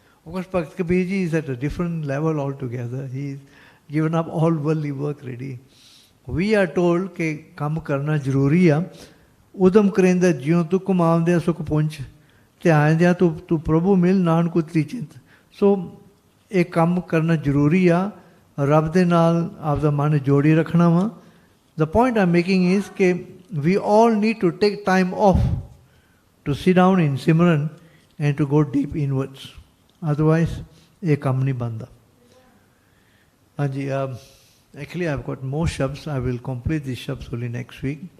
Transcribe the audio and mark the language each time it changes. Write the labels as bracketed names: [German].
[English] Of course, Bhakt Kabir ji is at a different level altogether. He's given up all worldly work already. We are told [Punjabi] ਕਿ ਕੰਮ ਕਰਨਾ ਜ਼ਰੂਰੀ ਆ। ਉਦਮ ਕਰੇਂਦਾ ਜਿਉਂ ਤੂੰ ਕਮਾਉਂਦਿਆਂ ਸੁਖ ਪੁੰਚ, ਧਿਆਨ ਤੂੰ ਪ੍ਰਭੂ ਮਿਲ ਨਾਨਕ ਉਤਰੀ ਚਿੰਤ। ਸੋ ਇਹ ਕੰਮ ਕਰਨਾ ਜ਼ਰੂਰੀ ਆ, ਰੱਬ ਦੇ ਨਾਲ ਆਪਦਾ ਮਨ ਜੋੜੀ ਰੱਖਣਾ ਵਾ। [English] The point I'm making is ਕਿ we all need to take time off to sit down in Simran and to go deep inwards. [Punjabi] Otherwise, ਇਹ ਕੰਮ ਨਹੀਂ ਬਣਦਾ। [English] ਹਾਂਜੀ, actually I've got more shabds. I will complete these shabds only next week.